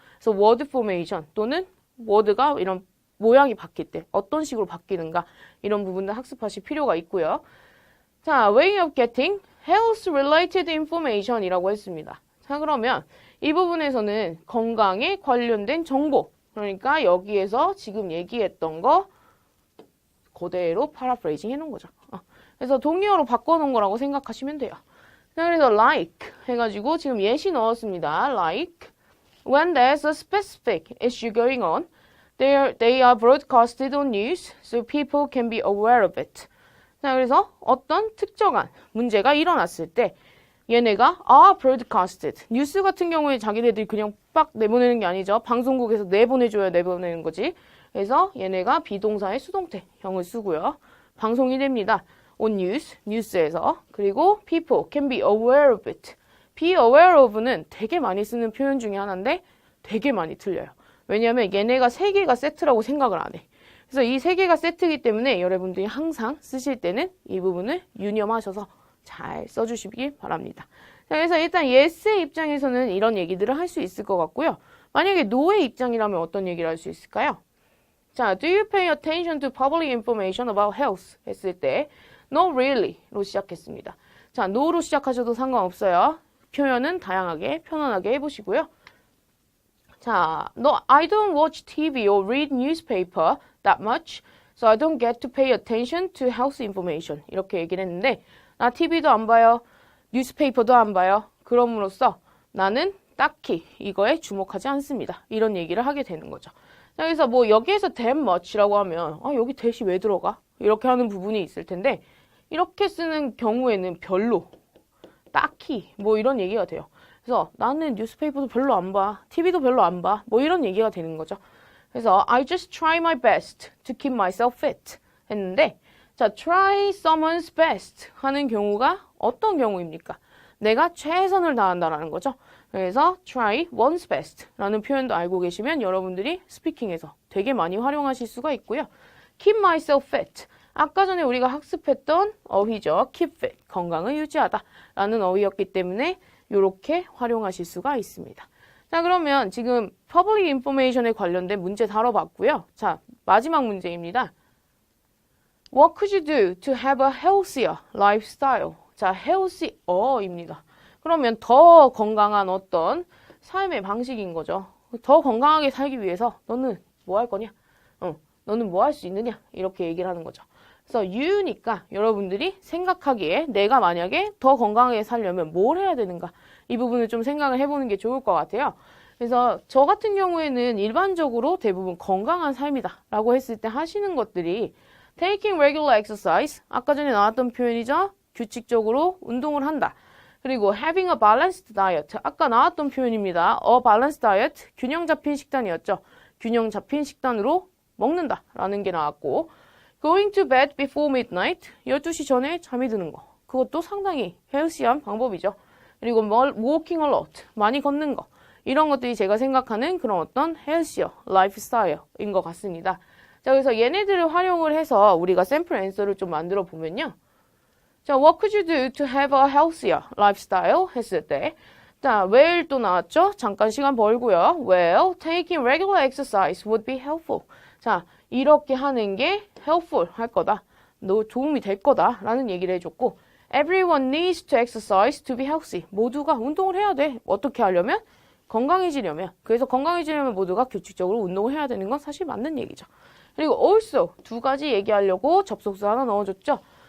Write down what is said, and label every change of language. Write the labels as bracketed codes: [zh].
[ko] 그래서 word formation 또는 word가 이런 모양이 바뀔 때 어떤 식으로 바뀌는가 이런 부분들 학습하실 필요가 있고요. [en] 자, way of getting health related information [ko] 이라고 했습니다. 자, 그러면 이 부분에서는 건강에 관련된 정보, 그러니까 여기에서 지금 얘기했던 거 그대로 파라프레이징 해놓은 거죠. 그래서 동의어로 바꿔놓은 거라고 생각하시면 돼요. 자, 그래서 like 해가지고 지금 예시 넣었습니다. [en] Like when there's a specific issue going on, they are broadcasted on news so people can be aware of it. [ko] 자, 그래서 어떤 특정한 문제가 일어났을 때 얘네가 broadcasted. 뉴스 같은 경우에 자기네들이 그냥 빡 내보내는 게 아니죠. 방송국에서 내보내줘야 내보내는 거지. 그래서 얘네가 비동사의 수동태형을 쓰고요. 방송이 됩니다. [en] on news, [ko] 뉴스에서. 그리고 [en] people can be aware of it. [ko] be aware of는 되게 많이 쓰는 표현 중에 하나인데 되게 많이 틀려요. 왜냐하면 얘네가 세 개가 세트라고 생각을 안 해. 그래서 이 세 개가 세트이기 때문에 여러분들이 항상 쓰실 때는 이 부분을 유념하셔서 잘 써주시기 바랍니다. 자, 그래서 일단 yes의 입장에서는 이런 얘기들을 할 수 있을 것 같고요. 만약에 no의 입장이라면 어떤 얘기를 할 수 있을까요? [en] 자, do you pay attention to public information about health? [ko] 했을 때 [en] no really [ko] 로 시작했습니다. 자, no로 시작하셔도 상관없어요. 표현은 다양하게 편안하게 해보시고요. [en] 자, no, I don't watch TV or read newspaper that much, so I don't get to pay attention to health information. [ko] 이렇게 얘기를 했는데 나 TV도 안 봐요. 뉴스페이퍼도 안 봐요. 그럼으로써 나는 딱히 이거에 주목하지 않습니다. 이런 얘기를 하게 되는 거죠. 자, 그래서 뭐 여기에서 [en] that much [ko] 라고 하면 여기 that이 왜 들어가? 이렇게 하는 부분이 있을 텐데 이렇게 쓰는 경우에는 별로, 딱히 뭐 이런 얘기가 돼요. 그래서 나는 뉴스페이퍼도 별로 안 봐. TV도 별로 안 봐. 뭐 이런 얘기가 되는 거죠. [en] 그래서 I just try my best to keep myself fit [ko] 했는데 자, [en] try someone's best [ko] 하는 경우가 어떤 경우입니까? 내가 최선을 다한다라는 거죠. 그래서 [en] try one's best [ko] 라는 표현도 알고 계시면 여러분들이 스피킹에서 되게 많이 활용하실 수가 있고요. [en] keep myself fit. [ko] 아까 전에 우리가 학습했던 어휘죠. [en] keep fit. [ko] 건강을 유지하다 라는 어휘였기 때문에 이렇게 활용하실 수가 있습니다. 자, 그러면 지금 public information에 관련된 문제 다뤄봤고요. 자, 마지막 문제입니다. [en] What could you do to have a healthier lifestyle? [ko] 자, healthier입니다. 그러면 더 건강한 어떤 삶의 방식인 거죠. 더 건강하게 살기 위해서 너는 뭐 할 거냐? 너는 뭐 할 수 있느냐? 이렇게 얘기를 하는 거죠. 그래서 you니까 여러분들이 생각하기에 내가 만약에 더 건강하게 살려면 뭘 해야 되는가? 이 부분을 좀 생각을 해보는 게 좋을 것 같아요. 그래서 저 같은 경우에는 일반적으로 대부분 건강한 삶이다 라고 했을 때 하시는 것들이 [en] taking regular exercise, [ko] 아까 전에 나왔던 표현이죠. 규칙적으로 운동을 한다. 그리고 [en] having a balanced diet, [ko] 아까 나왔던 표현입니다. [en] a balanced diet, [ko] 균형 잡힌 식단이었죠. 균형 잡힌 식단으로 먹는다 라는 게 나왔고 [en] going to bed before midnight, [ko] 12시 전에 잠이 드는 거. 그것도 상당히 헬시한 방법이죠. 그리고 [en] walking a lot, [ko] 많이 걷는 거. 이런 것들이 제가 생각하는 그런 어떤 헬시어, 라이프스타일인 것 같습니다. 자, 그래서 얘네들을 활용을 해서 우리가 샘플 앤서를 좀 만들어 보면요. [en] 자, what could you do to have a healthier lifestyle? [ko] 했을 때 자, well 또 나왔죠? 잠깐 시간 벌고요. [en] Well, taking regular exercise would be helpful. [ko] 자, 이렇게 하는 게 helpful 할 거다. 너 도움이 될 거다. 라는 얘기를 해줬고 [en] Everyone needs to exercise to be healthy. [ko] 모두가 운동을 해야 돼. 어떻게 하려면? 건강해지려면. 그래서 건강해지려면 모두가 규칙적으로 운동을 해야 되는 건 사실 맞는 얘기죠. 그리고 also 두 가지 얘기하려고 접속사 하나 넣어줬죠.